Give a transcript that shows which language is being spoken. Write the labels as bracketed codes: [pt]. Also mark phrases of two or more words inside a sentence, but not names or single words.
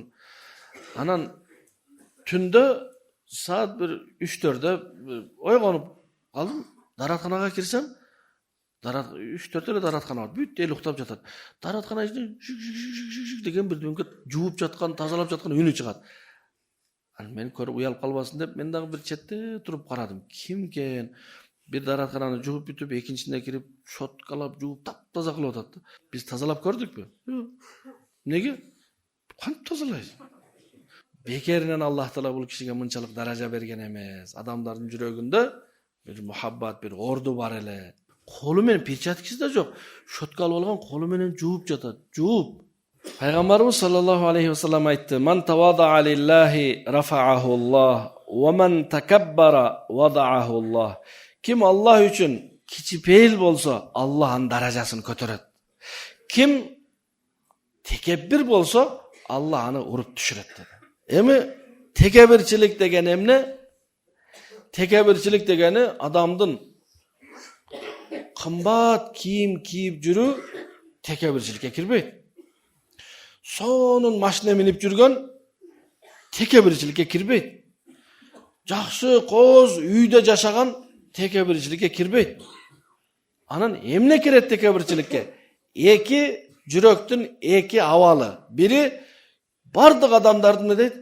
[ky] Анан түндө саат бир 3-4дө ойгонуп калдым. Даратканага кирсем, 3-4 эле дараткана бар. Бүт эл уктап жатат. Дараткана ичинен деген бирдемке жууп жаткан, тазалап жаткан үнү чыгат. Анан мен көрүп уялып калбасын деп мен дагы бир четте туруп карадым. Кимкен? Bir daratkананы жууп бүтүп, экинчисине кирип, шоткалап, жууп, таптаза кылып атат да. Биз тазалап көрдүкпү? Неге? Кантип тазалайсың? Бекеринен Аллах Таала бул кишиге мынчалык даража берген эмес. Адамдардын жүрөгүндө бир мухаббат, бир орду бар эле. Колу менен перчаткасы да жок. Шоткалып алган колу менен жууп жатат. Жууп. Пайгамбарыбыз [ar] صلى الله عليه وسلم айтты: "من تواضع لله رفعه الله ومن تكبر وضعه الله." [ky] Kim Allah üçün kiçipeyil bolsa Allah anın darajasını kötöröt. Kim tekebbir bolsa Allah anı urup düşüret dedi. Emi tekebbirçilik degen emne? Tekebbirçilik degeni adamdın kımbat kiyim kiyip жүрүү tekebbirçilikке kirбейт. Sonun maşina minip жүргөн tekebbirçilikке kirбейт. Жакшы коз үйдө жашаган tekebbirçilikке kirбейт. Анан эмне кирет tekebbirçilikке? Эки жүрөктүн эки абалы. Бири бардык адамдардын эмне дейт?